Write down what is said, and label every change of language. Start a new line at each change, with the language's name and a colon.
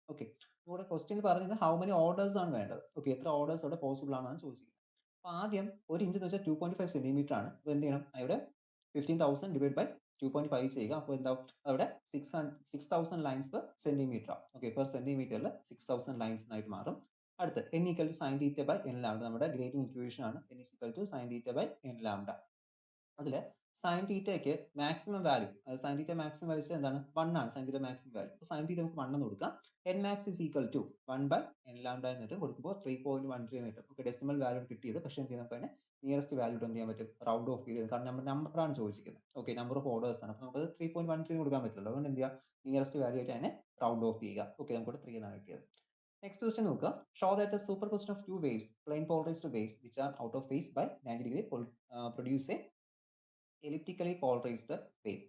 Malayalam: Okay, ഇവിടെ question പറഞ്ഞത്
English: how many orders
Malayalam: ആണ് വേണ്ടത്. ഓക്കെ, എത്ര ഓർഡേഴ്സ് അവിടെ പോസിബിൾ ആണെന്നാണ് ചോദിച്ചിരിക്കുന്നത്. അപ്പോൾ ആദ്യം ഒരു ഇഞ്ച് എന്ന് വെച്ചാൽ 2.5 സെന്റിമീറ്റർ ആണ്. അപ്പോൾ എന്ത് ചെയ്യണം, അവിടെ 15,000 ഡിവൈഡ് ബൈ 2.5 ചെയ്യുക. അപ്പോൾ എന്താവും, അവിടെ 6,000 ലൈൻസ് പെർ സെന്റിമീറ്റർ ആവും. ഓക്കെ, പെർ സെന്റിമീറ്ററിൽ 6,000 ലൈൻസ് ആയിട്ട് മാറും.
English: അടുത്ത് n equal to sin theta by n lambda,
Malayalam: നമ്മുടെ ഗ്രേഡിംഗ് ഇക്വേഷൻ ആണ്.
English: n is equal to sin theta by n lambda.
Malayalam: അതിൽ sin തീറ്റയ്ക്ക് മാക്സിമം വാല്യൂ, sin തീറ്റ മാക്സിമം വാല്യൂ എന്താണ്, 1 ആണ് sin തീറ്റ maximum value. അപ്പോൾ sin തീറ്റ നമുക്ക് 1 എന്ന് കൊടുക്കാം.
English: n max is equal to 1 by n lambda
Malayalam: എന്നിട്ട് കൊടുക്കുമ്പോൾ 3.13 എന്ന് കിട്ടും. ഓക്കെ, ഡെസിമൽ വാല്യൂ കിട്ടിയത്, പക്ഷേ എന്ത് ചെയ്യാൻ നമുക്ക് നിയറസ്റ്റ് വാല്യൂ എന്ത് ചെയ്യാൻ പറ്റും, റൗണ്ട് ഓഫ് ചെയ്ത്, കാരണം നമ്മൾ നമ്പർ ആണ് ചോദിച്ചിരിക്കുന്നത്. ഓക്കെ, നമ്പർ ഓഫ് ഓർഡേഴ്സ് ആണ്. അപ്പോൾ നമുക്ക് 3.13 കൊടുക്കാൻ പറ്റില്ല. അതുകൊണ്ട് എന്ത് ചെയ്യുക, നിയറസ്റ്റ് വാല്യൂ ആയിട്ട് അതിനെ റൗണ്ട് ഓഫ് ചെയ്യുക. ഓക്കെ, നമുക്ക് 3 എന്നാണ് കിട്ടിയത്. നെക്സ്റ്റ് ക്വസ്റ്റ്യൻ നോക്കുക.
English: Show that a superposition of two waves, plane polarised waves which are out of phase by 90 degree produce a elliptically polarised wave.